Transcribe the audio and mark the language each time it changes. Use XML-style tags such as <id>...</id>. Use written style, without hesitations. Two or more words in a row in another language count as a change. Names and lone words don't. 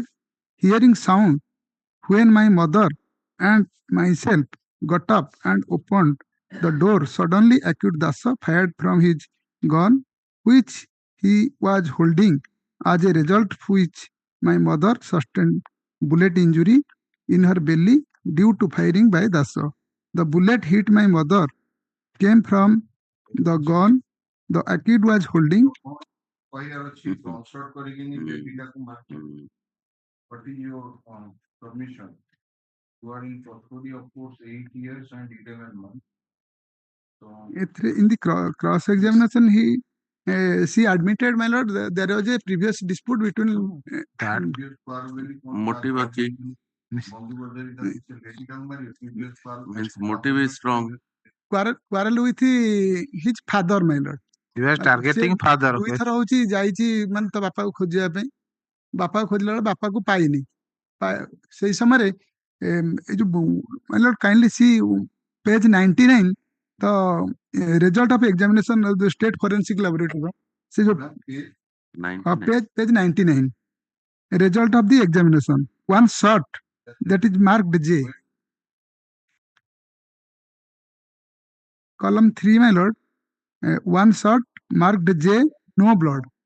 <en>Hearing sound, when my mother and myself got up and opened the door, suddenly accused Dasa fired from his gun, which he was holding. As a result, which my mother sustained bullet injury in her belly due to firing by Dasa. The bullet hit my mother, came from the gun the accused was holding.</en> <or>କହିବାର ଅଛି consult କରିକିନି ବେବିଟାକୁ ମାରିଛ.</or> <en>What is your submission? You are in custody of course 8 years and 11 months. So In the cross examination, she admitted, my lord, there was a previous dispute between motive ଅଛି. Means motive is strong. quarrel with his father, my lord. You are targeting father.</en> <or>ଦୁଇଥର ହଉଛି ଯାଇଛି ମାନେ ତା ବାପାକୁ ଖୋଜିବା ପାଇଁ. ବାପାକୁ ଖୋଜିଲା ବେଳେ ବାପାକୁ ପାଇନି. ସେଇ ସମୟରେ ଏଇ ଯୋଉ</or> <en>my lord kindly see page 99 the result of examination of the state forensic laboratory.</en> <or>ସେ ଯୋଉ</or> <en>page 99 result of the examination. One shot that is marked J. Column 3, my lord. One shot marked J, no blood.</en>